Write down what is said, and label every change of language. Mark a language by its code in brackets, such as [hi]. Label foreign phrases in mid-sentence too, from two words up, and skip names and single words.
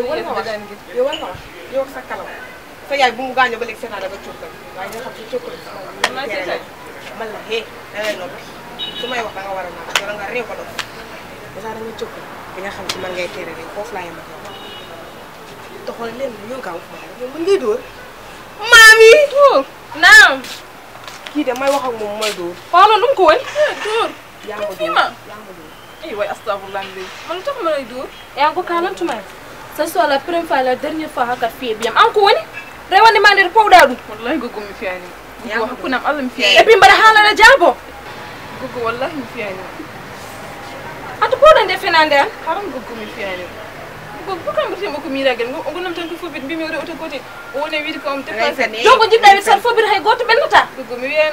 [wo] war nga wax yow sa kalam sa yaay bu mu gaño ba lek séna da ba ciokal way nga xam ci ciokal man la hé da lay nopp sumay wax da nga wara na yow nga rew ko do da nga ciokal bi nga xam ci man ngay téré rek fofu la yam te xool leen yow gaaw yow mën ngay dóor maami naam kii de may wax ak moom mooy dóor xoolal lu mu ko woon dóor yaa ma dóor ay waay astagfirullah man tax ma lay dóor yaa ko kalantuma [fr] ce soit la première fois la dernière fois [ff] hakat fii biyam an ko woni rewande ma nder powɗa ɗum wallahi gogo mi fiyani gogo hakkunam Allah mi fiyani [fr] et puis [ff] mbaɗa haalana jaabo gogo wallahi mi fiyani ata powɗa nde fenande an haram gogo mi fiyani gogo ko kam birtema ko miragal ngo gonam tan ko fobit mbimi o rewta gote o woni wiide ko am dépassé donc jiɗɗa wi tan fobit hay goto ɓennata gogo mi wiyani